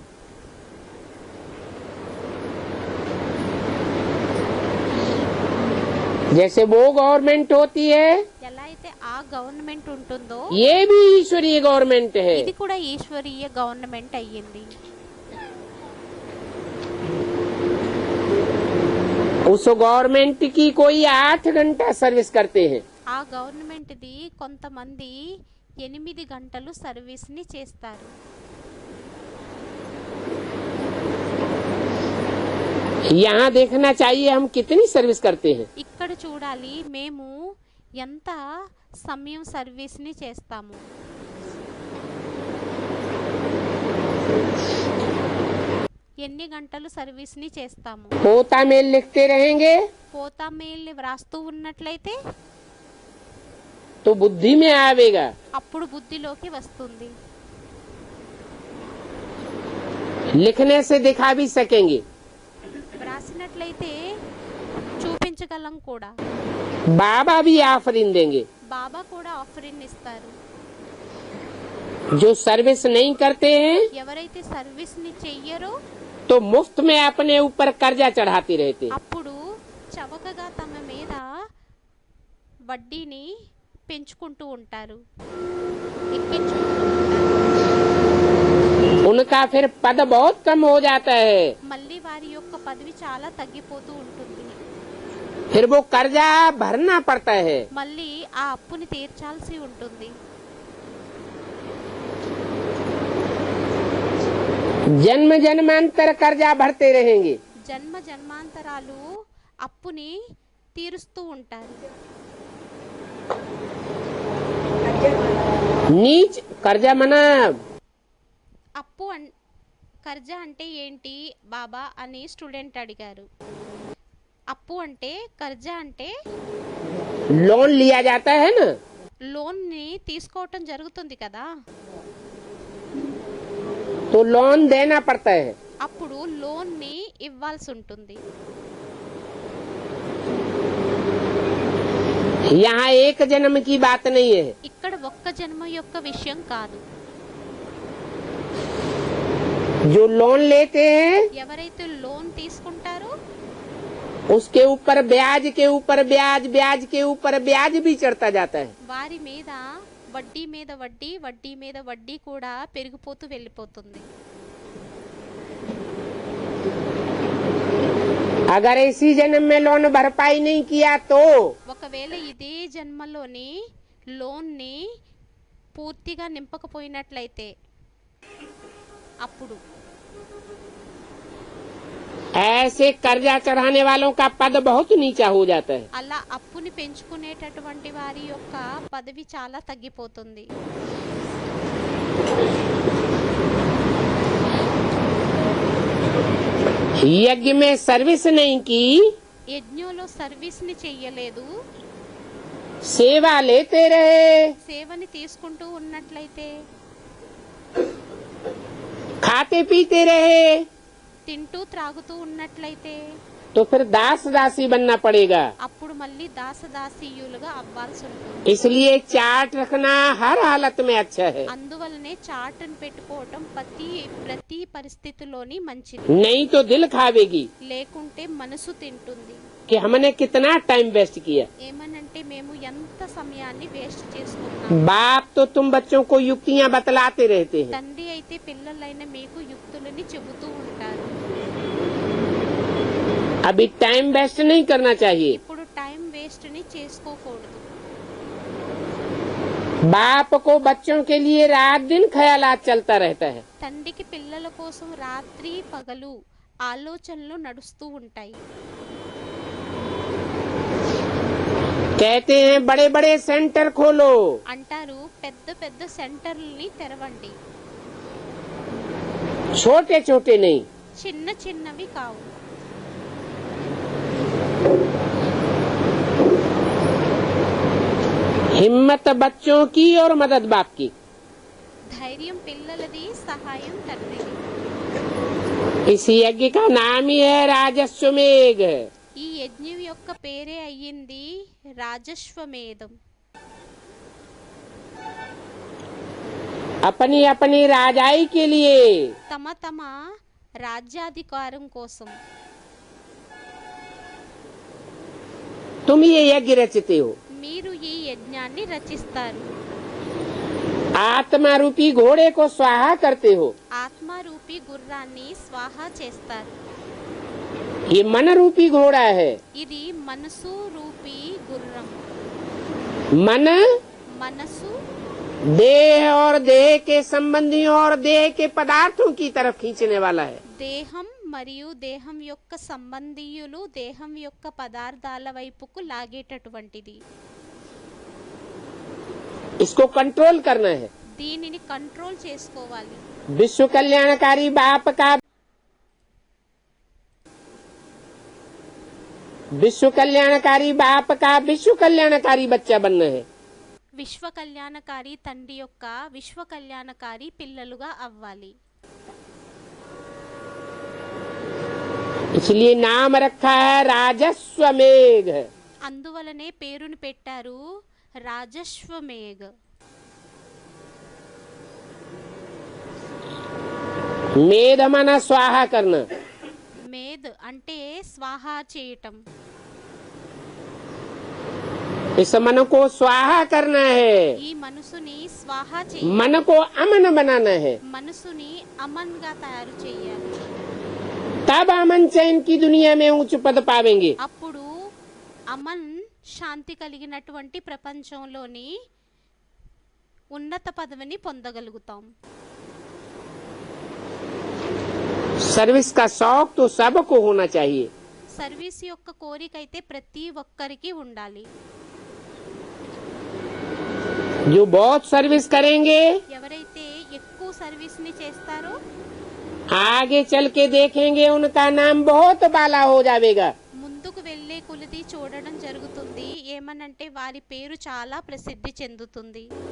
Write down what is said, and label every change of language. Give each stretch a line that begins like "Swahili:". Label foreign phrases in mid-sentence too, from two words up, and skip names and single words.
Hindi: जैसे वो गवर्नमेंट होती है,
Telugu: ఎలా అయితే ఆ గవర్నమెంట్ ఉంటుందో
Hindi: ये भी ईश्वरीय गवर्नमेंट है।
Telugu: ఇది కూడా ఈశ్వరీయ గవర్నమెంట్ అయ్యింది.
Hindi: उस गवर्नमेंट की कोई 8 घंटा सर्विस करते हैं,
Telugu: ఆ గవర్నమెంట్ ది కొంతమంది 8 గంటలు సర్వీస్ ని చేస్తారు.
Hindi: यहाँ देखना चाहिए हम कितनी सर्विस करते हैं।
Telugu: ఇక్కడ చూడాలి మేము ఎంత సమయం సర్వీస్ ని చేస్తాము. ఎన్ని గంటలు సర్వీస్ ని చేస్తాము.
Hindi: पोता मेल लिखते रहेंगे
Telugu: పోతా మెయిల్ వ్రాస్తూ ఉన్నట్లయితే
Hindi: तो बुद्धि में आवेगा।
Telugu: అప్పుడు బుద్ధిలోకి వస్తుంది.
Hindi: लिखने से दिखा भी सकेंगे।
Telugu: వ్రాసినట్లయితే చూపించగలం కూడా.
Hindi: बाबा भी आफरीन देंगे।
Telugu: బాబా కూడా ఆఫరిన్ ఇస్తారు.
Hindi: जो सर्विस नहीं करते हैं
Telugu: ఎవరైతే సర్వీస్ ని చెయ్యరో
Hindi: तो मुफ्त में अपने ऊपर कर्जा चढ़ाते रहते हैं।
Telugu: అప్పుడు చవకగా తమ మీద వడ్డీని పెంచుకుంటూ ఉంటారు, ఎక్కించుకుంటూ ఉంటారు.
Hindi: उनका फिर पद बहुत कम हो जाता है।
Telugu: మళ్ళీ వారి యొక్క పదవి చాలా తగ్గిపోతూ ఉంటుంది.
Hindi: फिर वो कर्जा भरना पड़ता है।
Telugu: మళ్ళీ ఆ అప్పుని తీర్చాల్సి ఉంటుంది.
Hindi: जन्म जन्मांतर कर्जा भरते रहेंगे।
Telugu: జన్మ జన్మాంతరాలు అప్పుని తీరుస్తూ ఉంటారు.
Hindi: नीच कर्जा मना
Telugu: అప్పు కర్జా అంటే ఏంటి బాబా అని స్టూడెంట్ అడిగారు. అప్పు అంటే కర్జా అంటే
Hindi: लोन लिया जाता है ना,
Telugu: లోన్ ని తీసుకోవటం జరుగుతుంది కదా,
Hindi: तो लोन देना पड़ता है।
Telugu: అప్పుడు లోన్ ని ఇవ్వాల్సి ఉంటుంది.
Hindi: यहाँ एक जन्म की बात नहीं है।
Telugu: ఇక్కడ ఒక్క జన్మ యొక్క విషయం కాదు.
Hindi: जो लोन लेते हैं
Telugu: ఎవరైతే లోన్ తీసుకుంటారో
Hindi: उसके ऊपर ब्याज के ऊपर ब्याज, ब्याज के ऊपर ब्याज भी चढ़ता जाता है।
Telugu: వారి మీద వడ్డీ మీద వడ్డీ, వడ్డీ మీద వడ్డీ కూడా పెరిగిపోతూ వెళ్ళిపోతుంది.
Hindi: अगर इसी जन्म में लोन भरपाई नहीं किया तो
Telugu: ఒకవేళ ఇదే జన్మలోని లోన్ ని పూర్తిగా నింపకపోయినట్లయితే అప్పుడు
Hindi: ऐसे कर्जा चढ़ाने वालों का पद बहुत नीचा हो जाता है।
Telugu: అలా అప్పుని పెంచుకునేటటువంటి వారి యొక్క పదవి చాలా తగ్గిపోతుంది.
Hindi: यज्ञ में सर्विस नहीं की,
Telugu: యజ్ఞంలో సర్వీస్ ని చెయ్యలేదు,
Hindi: सेवा लेते रहे,
Telugu: సేవని తీసుకుంటూ ఉన్నట్లయితే,
Hindi: खाते पीते रहे,
Telugu: తింటూ త్రాగుతూ ఉన్నట్లయితే
Hindi: तो फिर दास दासी बनना पड़ेगा।
Telugu: అప్పుడు మళ్ళీ దాసదాసీయులుగా అవ్వాల్సి ఉంటుంది.
Hindi: इसलिए चार्ट रखना हर हालत में अच्छा है।
Telugu: అందువల్లనే చార్ట్ని పెట్టుకోవటం ప్రతి పరిస్థితిలోని మంచిది.
Hindi: नहीं तो दिल खावेगी
Telugu: లేకుంటే మనసు తింటుంది.
Hindi: कि हमने कितना
English: time waste
Hindi: किया।
Telugu: ఏమనంటే మేము ఎంత సమయాన్ని వేస్ట్ చేసుకున్నాం.
Hindi: बाप तो तुम बच्चों को युक्तियाँ बतलाते रहते हैं।
Telugu: తండ్రి అయితే పిల్లలైన మీకు యుక్తులని చెబుతూ ఉంటారు.
Hindi: अभी
English: time waste
Hindi: नहीं करना चाहिए।
Telugu: ఇప్పుడు
English: time waste
Telugu: ని చేసుకోకూడదు.
Hindi: बाप को बच्चों के लिए रात दिन ख्यालात चलता रहता है।
Telugu: తండ్రికి పిల్లల కోసం రాత్రి పగలు ఆలోచనలు నడుస్తూ ఉంటాయి.
Hindi: कहते हैं बड़े बड़े सेंटर खोलो,
Telugu: అంటారు పెద్ద పెద్ద సెంటర్లని తెరవండి,
Hindi: छोटे छोटे नहीं।
Telugu: చిన్న చిన్నవి కావు.
Hindi: हिम्मत बच्चों की और मदद बाप की।
Telugu: ధైర్యం పిల్లలది, సహాయం తండ్రిది.
Hindi: इस यज्ञ का नाम ही है राजस्वमेघ।
Telugu: ఈ యజ్ఞం యొక్క పేరే అయ్యింది రాజశ్వమేధం.
Hindi: अपनी अपनी राजाई के लिए
Telugu: తమ తమ రాజ్యాధికారం కోసం
Hindi: तुम ये यज्ञ रचते हो।
Telugu: మీరు ఈ యజ్ఞాన్ని రచిస్తారు.
Hindi: आत्मा रूपी घोड़े को स्वाहा करते हो।
Telugu: ఆత్మరూపి గుర్రాన్ని స్వాహా చేస్తారు.
Hindi: ये मन रूपी घोड़ा है।
Telugu: ఇది మనసు రూపీ గుర్రం.
Hindi: मन
Telugu: మనసు
Hindi: देह और देह के संबंधियों और देह के पदार्थों की तरफ खींचने वाला है।
Telugu: దేహం మరియు దేహం యొక్క సంబంధీయులు దేహం యొక్క పదార్థాల వైపుకు లాగేటటువంటిది.
Hindi: इसको कंट्रोल करना है।
Telugu: దీనిని కంట్రోల్ చేసుకోవాలి.
Hindi: विश्व कल्याणकारी बाप का विश्व कल्याणकारी बच्चा बनना है।
Telugu: విశ్వ కళ్యాణకారి తండ్రి యొక్క విశ్వ కళ్యాణకారి పిల్లలుగా అవ్వాలి.
Hindi: इसलिए नाम रखा है राजस्वमेघ।
Telugu: అందువలనే పేరుని పెట్టారు రాజశ్వమేఘ్.
Hindi: मेध माना स्वाहा करना।
Telugu: మేధ్ అంటే స్వాహా చేయటం.
Hindi: इस मन को स्वाहा करना है,
Telugu: ఈ మనసుని స్వాహా
Hindi: मन को अमन बनाना है।
Telugu: మనసుని అమన్ గా తయారు చేయాలి.
Hindi: तब अमन चैन की दुनिया में ऊंच पद पावेंगे।
Telugu: అప్పుడు అమన్ శాంతి కలిగినటువంటి ప్రపంచంలోని ఉన్నత పదవిని పొందగలుగుతాం.
Hindi: सर्विस का शौक तो सबको होना चाहिए।
Telugu: సర్వీస్ యొక్క కోరిక అయితే ప్రతి ఒక్కరికి ఉండాలి.
Hindi: जो बहुत सर्विस करेंगे
Telugu: ఎవరైతే ఎక్కువ సర్వీస్ ని చేస్తారో
Hindi: आगे चल के देखेंगे उनका नाम बहुत बाला हो जाएगा।
Telugu: ముందుకు వెళ్ళే కొలది చూడడం జరుగుతుంది. ఏమనంటే వారి పేరు చాలా ప్రసిద్ధి చెందుతుంది.